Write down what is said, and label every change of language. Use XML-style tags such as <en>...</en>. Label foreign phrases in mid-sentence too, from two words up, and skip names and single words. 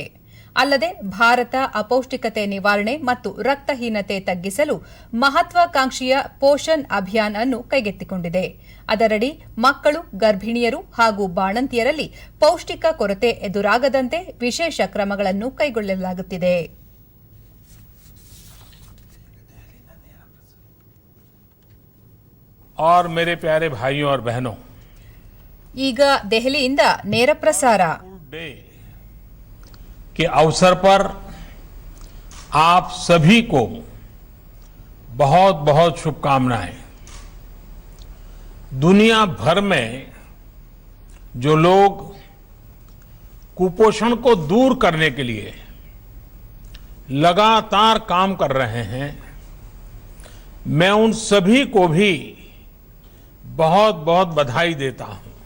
<kn>ಅಲ್ಲದೆ ಭಾರತ ಅಪೌಷ್ಟಿಕತೆ ನಿವಾರಣೆ ಮತ್ತು ರಕ್ತಹೀನತೆ ತಗ್ಗಿಸಲು ಮಹತ್ವಾಕಾಂಕ್ಷೆಯ ಪೋಷಣ್ ಅಭಿಯಾನ್ ಅನ್ನು ಕೈಗೆತ್ತಿಕೊಂಡಿದೆ. ಅದರಡಿ ಮಕ್ಕಳು, ಗರ್ಭಿಣಿಯರು ಹಾಗೂ ಬಾಣಂತಿಯರಲ್ಲಿ ಪೌಷ್ಟಿಕ ಕೊರತೆ ಎದುರಾಗದಂತೆ ವಿಶೇಷ ಕ್ರಮಗಳನ್ನು ಕೈಗೊಳ್ಳಲಾಗುತ್ತಿದೆ.</kn> <hi>और मेरे प्यारे भाइयों और बहनों,</hi> <kn>ಈಗ ದೆಹಲಿಯಿಂದ ನೇರ ಪ್ರಸಾರ.</kn> <hi>डे के अवसर पर आप सभी को बहुत बहुत शुभकामनाएं. दुनिया भर में जो लोग कुपोषण को दूर करने के लिए लगातार काम कर रहे हैं, मैं उन सभी को भी बहुत बहुत बधाई देता हूं.</hi>